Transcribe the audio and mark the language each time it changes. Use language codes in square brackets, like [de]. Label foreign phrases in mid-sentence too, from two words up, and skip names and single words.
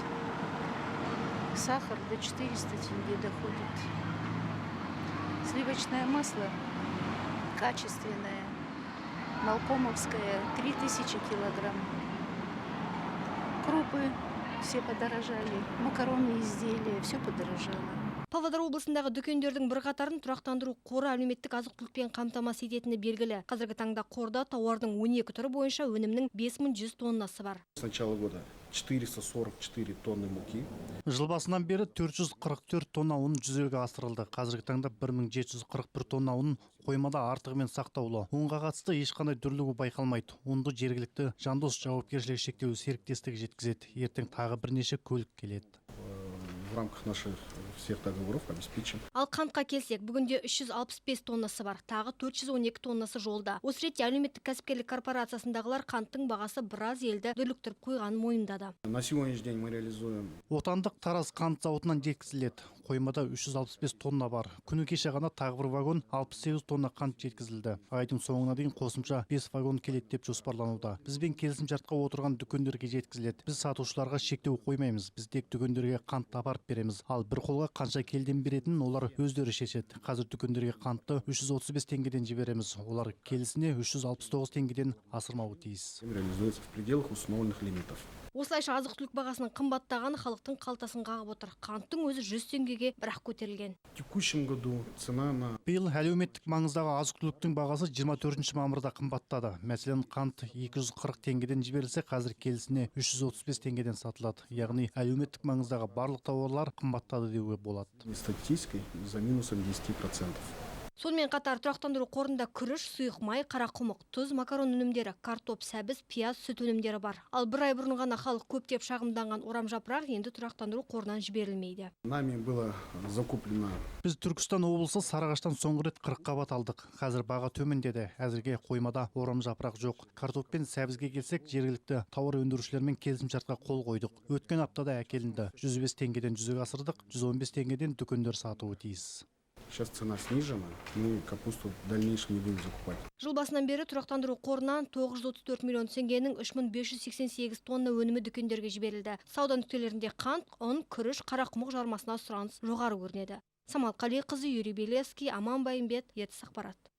[ru] Сахар до 400 тенге доходит. Сливочное масло качественное, малкомовское, 3000 килограмм. Крупы все подорожали, макаронные изделия, все подорожало. [kk] Павлодар облысындағы дүкендердің бірқатарын тұрақтандыру қоры әлеуметтік азық-түлікпен қамтамасыз ететіні белгілі. Қазіргі таңда қорда тауардың 12 түрі бойынша өнімнің 5100 тоннасы бар. [ru] С начала года 444 тонны муки. [kk] Жыл басынан бері 444 тонна ұн жүзеге асырылды. Қазіргі таңда 1741 тонна ұн қоймада артығымен сақтаулы. Ұнға қатысты ешқандай дүрлігу байқалмайды. Ұнды жергілікті Жандос жауапкершілігі шектеулі серіктестігі жеткізеді. Ертең тағы бірнеше көлік келеді. [ru] В рамках наших всех договоров обеспечен. [kk] Ал қантқа келсек, бүгінде 365 тоннасы бар, тағы 412 тоннасы жолда. Осы ретте әлеуметтік кәсіпкерлік корпорациясындағылар қанттың бағасы біраз елді дүрліктіріп қойғанын мойындады. [ru] На сегодняшний день мы реализуем. [kk] Отандық Тараз қант зауытынан жеткізіледі. Қоймада 365 тонна бар. Күні кеше ғана тағы бір вагон 68 тонна қант жеткізілді. Айдың соңына дейін қосымша 5 вагон келеді деп жоспарлануда. Бізбен келісімшартқа отырған дүкендерге жеткізіледі. Біз сатушыларға шектеу қоймаймыз. Біз тек дүкендерге қант апарып береміз. Ал бір қолға қанша келден беретінін олар өздері шешеді. Қазір дүкендерге қантты 335 теңгеден жібереміз. Олар келісіне 369 теңгеден асырмауы тиіс. [ru] Реализуется в пределах установленных лимитов. [kk] Осылайша азық-түлік бағасының қымбаттағаны халықтың қалтасын қағып отыр. Қанттың өзі 100 теңгеге бірақ көтерілген. [ru] В текущем году цена на... [kk] Биыл әлеуметтік маңыздағы азық-түліктің бағасы 24 мамырда қымбаттады. Мәселен, қант 240 теңгеден жіберілсе, қазір келісіне 335 теңгеден сатылады. Яғни әлеуметтік маңыздағы барлық тауарлар қымбаттады деуге болады. [ru] Статистикой за минусом 10%. [kk] Сонымен қатар тұрақтандыру қорында күріш, сұйық май, қарақұмық, тұз, макарон өнімдері, картоп, сәбіз, пияз, сүт өнімдері бар. Ал бір ай бұрын ғана халық көптеп шағымданған орамжапырақ енді тұрақтандыру қорынан жіберілмейді. [ru] Нами было закуплено. [kk] Біз Түркістан облысы Сарыағаштан соңғы рет 40 қабат алдық. Қазір баға төмендеді. Әзірге қоймада орамжапырақ жоқ. Картоп пен сәбізге келсек, жергілікті тауар өндірушілермен келісімшартқа қол қойдық. Өткен аптада әкелінді. 105 теңгеден жүзеге асырдық, 115 теңгеден дүкендер сатуы тиіс. [ru] Сейчас цена снижена, мы капусту в дальнейшем не будем закупать. [kk] Жыл басынан бері тұрақтандыру қорынан 934 миллион теңгенің 3588 тонна өнімі дүкендерге жіберілді. Сауда нүктелерінде қант, ұн, күріш, қарақұмық жармасына сұраныс жоғары көрінеді. Самал Қалиқызы, Юрий Белецкий, Аман Байымбет, ертіс ақпарат.